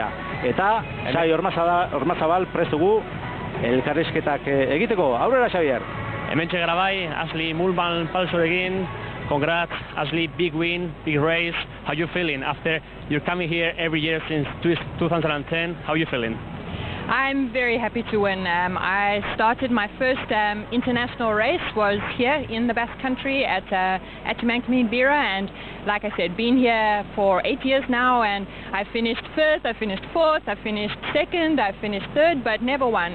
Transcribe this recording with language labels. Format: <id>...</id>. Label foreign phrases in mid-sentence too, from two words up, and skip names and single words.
<eu>Eta Xabi Ormazabal prestugu elkarrizketak egiteko. Aurrera, Xabier. Hementxe gara bai, Ashley Mulman Pasorekin.</eu> <en>Congrats, Ashley, big win, big race. How you feeling after you're coming here every year since 2010? How you feeling? I'm very happy to win. I started my first international race was here in the Basque Country at Tumankmin Bira, and like I said, been here for 8 years now, and I finished first, I finished fourth, I finished second, I finished third, but never won.</en>